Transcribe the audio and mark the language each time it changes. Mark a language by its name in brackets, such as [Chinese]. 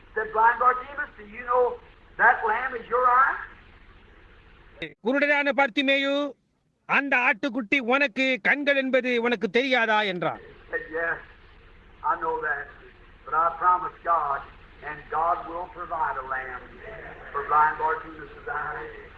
[English] Said, blind Bartimaeus, do you know that lamb is your eye? [Tamil] குருடனான Bartimaeus, அந்த ஆட்டுக்குட்டி உனக்கு கண்கள் என்பது உனக்கு தெரியாதா என்றான். [English] Said, yes, I know that, but I promised God, and God will provide a lamb for blind Bartimaeus' eyes.